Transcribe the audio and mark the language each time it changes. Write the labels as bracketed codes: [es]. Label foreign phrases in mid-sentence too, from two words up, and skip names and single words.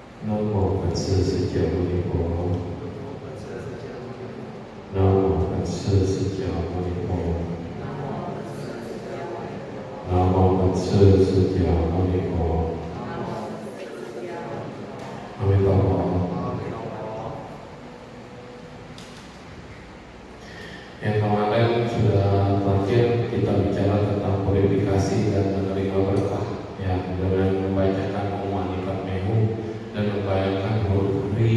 [vi] Nam mô Phật Sư Thích Ca Mâu Ni Phật. Nam mô Phật Sư Thích Ca Mâu Ni Phật. Nam mô Phật Sư Thích Ca Mâu Ni Phật. [id] Yang kemarin sudah terakhir kita bicara tentang purifikasi dan menerima berkah, ya, dengan membacakan Om Mehu dan membayangkan huruf Ri.